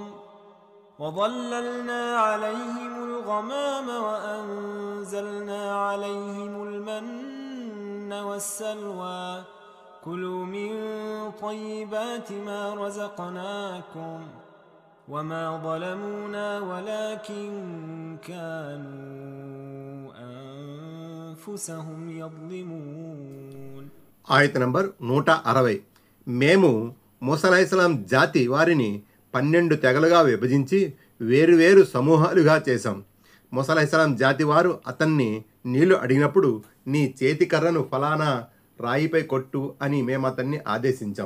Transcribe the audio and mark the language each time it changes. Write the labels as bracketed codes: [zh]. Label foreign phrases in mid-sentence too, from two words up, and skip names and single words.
[ar] وظللنا عليهم الغمام وأنزلنا عليهم المن والسلوى كلوا من طيبات ما رزقناكم وما ظلمونا ولكن كانوا أنفسهم يظلمون. [te] ఆయత్ నంబర్ 160. మేము మూసా అలైహిస్సలాం జాతి వారిని 12 తెగలుగా విభజించి వేరువేరు సమూహాలుగా చేశాం. మూసా అలైహిస్సలాం జాతి వారు అతన్ని నీళ్లు అడిగినప్పుడు నీ చేతి కర్రను ఫలానా రాయిపై కొట్టు అని మేము అతన్ని ఆదేశించాం.